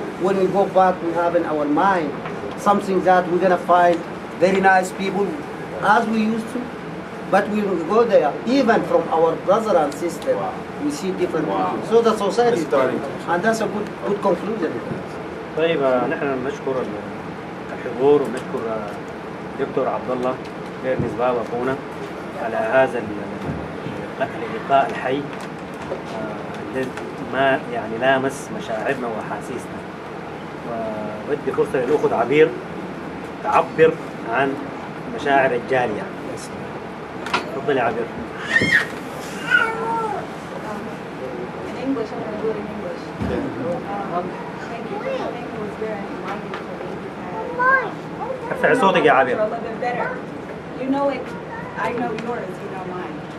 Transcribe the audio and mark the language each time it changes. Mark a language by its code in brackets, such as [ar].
[en] When we go back, we have in our mind something that we're gonna find very nice people as we used to. But we will go there, even from our brother and sister, we see different people. So the society is starting changing. And that's a good conclusion. [ar] طيب نحن نشكر الحضور ونشكر دكتور عبد الله إرنست بابا اخونا على هذا اللقاء الحي الذي ما يعني لامس مشاعرنا واحاسيسنا، وبدي فرصه للاخت عبير تعبر عن مشاعر الجاليه. تفضلي يا عبير. [en] In English, I'm going to do it in English. Thank you. I think it was very enlightening for me because [ar] ارفعي صوتك يا عبير. [en] a little bit better. You know it. I know yours. You know mine.